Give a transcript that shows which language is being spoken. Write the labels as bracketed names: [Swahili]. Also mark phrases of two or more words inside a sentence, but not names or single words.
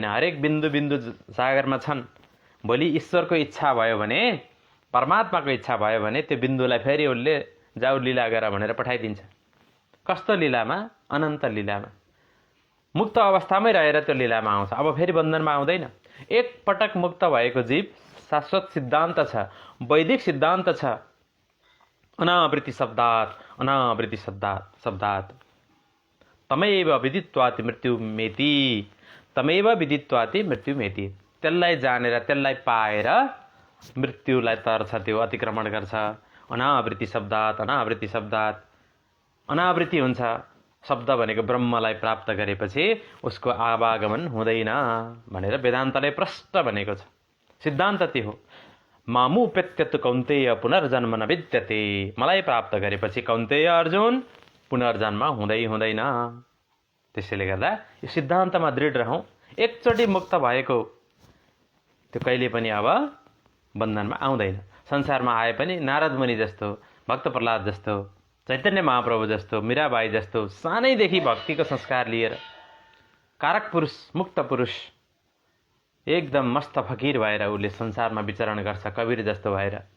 [Nepali] हरेक बिन्दु बिन्दु सागरमा छन्। भोलि ईश्वरको इच्छा भयो भने, परमात्माको इच्छा भयो भने त्यो बिन्दुलाई फेरि उसले जाऊ लीला गर भनेर पठाइदिन्छ। कस्तो लीलामा? अनन्त लीलामा। मुक्त अवस्थामै रहेर त्यो लीलामा आउँछ। अब फेरि बन्धनमा आउँदैन। एक पटक मुक्त भएको जीव शाश्वत सिद्धान्त छ, वैदिक सिद्धान्त छ। [Sanskrit] अनावृत्ति शब्दात्, अनावृत्ति शब्दात् तमैव विदित्वाति मृत्युमेति, तमैव विदित्वाति मृत्युमेति। [Nepali] त्यसलाई जानेर, त्यसलाई पाएर मृत्युलाई तर्छ, त्यो अतिक्रमण गर्छ। [Sanskrit] अनावृत्ति शब्दात्, अनावृत्ति शब्दात्। [Nepali] अनावृत्ति हुन्छ शब्द भनेको ब्रह्मलाई प्राप्त गरेपछि उसको आवागमन हुँदैन भनेर वेदान्तले प्रष्ट भनेको छ। सिद्धान्त त्यो हो। [Sanskrit] मामुपेत्यतु कौन्तेय पुनर्जन्म न विद्यते। [Nepali] मलाई प्राप्त गरेपछि कौन्तेय अर्जुन पुनर्जन्म हुँदैन। त्यसैले गर्दा यो सिद्धान्तमा दृढ रहौँ। एकचोटि मुक्त भएको त्यो कहिले पनि अब बन्धनमा आउँदैन। संसारमा आए पनि नारद मुनि जस्तो, भक्त प्रह्लाद जस्तो, चैतन्य महाप्रभु जस्तो, मीराबाई जस्तो सानैदेखि भक्तिको संस्कार लिएर कारक पुरुष, मुक्त पुरुष, एकदम मस्त फकीर भएर उसले संसारमा विचरण गर्छ, कबीर जस्तो भएर।